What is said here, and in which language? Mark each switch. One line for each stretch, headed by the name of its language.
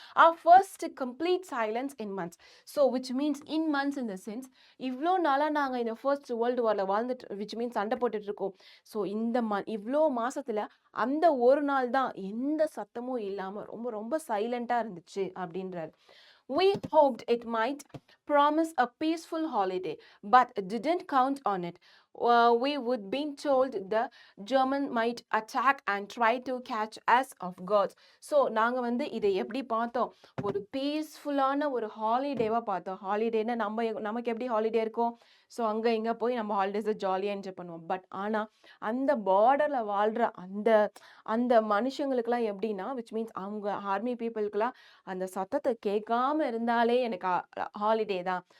English: Our first complete silence in months. So which means in months in the sense
Tamil: இவ்வளோ நாளாக நாங்கள் இந்த first world வாரில் வாழ்ந்துட்டு விச் மீன்ஸ் சண்டை போட்டுட்டு இருக்கோம். ஸோ இந்த இவ்வளோ மாசத்துல அந்த ஒரு நாள் தான் எந்த சத்தமும் இல்லாம ரொம்ப ரொம்ப சைலண்டா இருந்துச்சு அப்படின்றாரு.
English: We hoped it might promise a peaceful holiday, but didn't count on it. We would been told the German might attack and try to catch us off guard.
Tamil: So நாங்க வந்து இதை எப்படி பார்த்தோம்? ஒரு பீஸ்ஃபுல்லான ஒரு ஹாலிடேவா பார்த்தோம். ஹாலிடேனா நமக்கு எப்படி ஹாலிடே இருக்கும்? ஸோ அங்கே இங்கே போய் நம்ம ஹாலிடேஸை ஜாலியாக என்ஜாய் பண்ணுவோம். பட் ஆனால் அந்த பார்டரில் வாழ்கிற அந்த அந்த மனுஷங்களுக்கெல்லாம் எப்படின்னா விச் மீன்ஸ் அவங்க ஆர்மி பீப்புளுக்கெல்லாம் அந்த சத்தத்தை கேட்காம இருந்தாலே எனக்கு ஹாலிடே தான்.